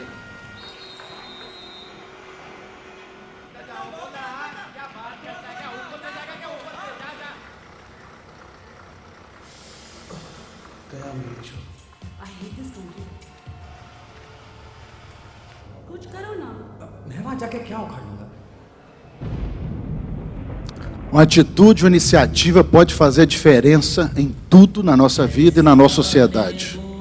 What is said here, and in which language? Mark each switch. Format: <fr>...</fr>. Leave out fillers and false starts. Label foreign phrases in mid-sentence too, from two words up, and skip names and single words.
<en>I hate this country.</en> <hi>कुछ करो ना. मैं वहाँ जाके क्या उखाड़ लूँगा?</hi> <pt>Uma atitude, uma iniciativa pode fazer diferença em tudo na nossa vida e na nossa sociedade.</pt>